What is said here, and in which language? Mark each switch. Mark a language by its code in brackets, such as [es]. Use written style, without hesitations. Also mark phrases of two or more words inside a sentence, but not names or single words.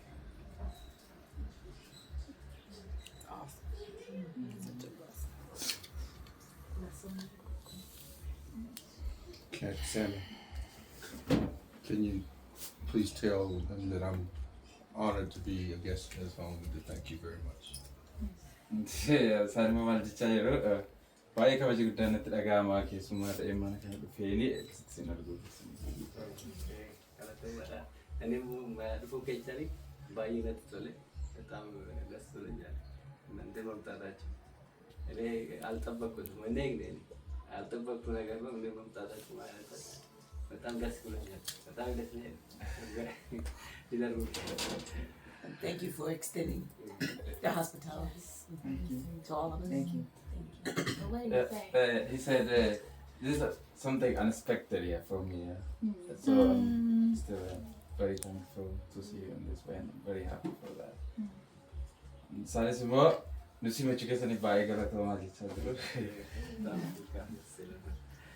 [en] Okay, Sammy, can you please tell them that I'm honored to be a guest in his home and to thank you very much. [om] Isaan maal jechaa jiru baay'ee kabaja guddaan natti dhaga'amaa keessumaa ta'ee mana kana dhufeeni sin arguuf. Kalaqamadha. Ani dhufuu keessanii baay'ee natti tole. [am] በጣም ደስ ብሎኛል። እናንተ መምጣታችሁ እኔ አልጠበቅኩትም። እኔ ግን ያልጠበቅኩት ነገር ነው። እኔ መምጣታችሁ ማለት በጣም ደስ ብሎኛል። በጣም ደስ ይላል። [en] And thank you for extending the hospitality to all of us. Thank you. What did you say? He said this is something unexpected here for me. So I'm still very thankful to see you in this way and I'm very happy for that. [om] Isaanis immoo nuti himachuu keessaniif baay'ee galatoomaa jechaa jiru. [am] በጣም ደስ ይላል።